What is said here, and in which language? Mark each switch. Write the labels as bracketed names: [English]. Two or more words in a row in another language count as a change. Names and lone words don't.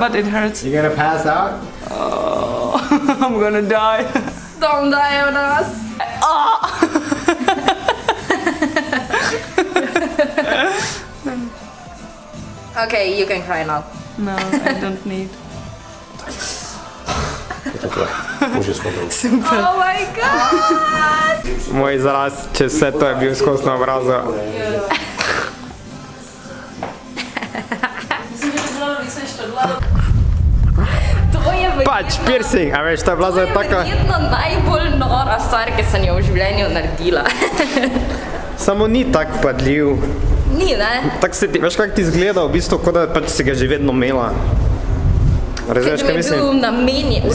[English] but it hurts. You gonna pass out? Oh, I'm gonna die. Don't die on us. Okay, you can cry now. No, I don't need. [Czech] Takhle, můžeš zkontrolovat. Super. [English] Oh my god. [Slovenian] Moj izraz, čez vse to je bil skozi na obrazu. [Czech] Myslím, že to bylo víc než tohle. [Slovenian] To je Pač, piercing, a veš, ta blaza je taka... verjetno najbolj nora stvar, ki sem jo v življenju naredila. Samo ni tak vpadljiv. Ni, ne? Tak se ti, veš kak ti izgleda v bistvu, kot da pač si ga že vedno imela. Razumeš, kaj mislim? Ker mi je bil namenjen.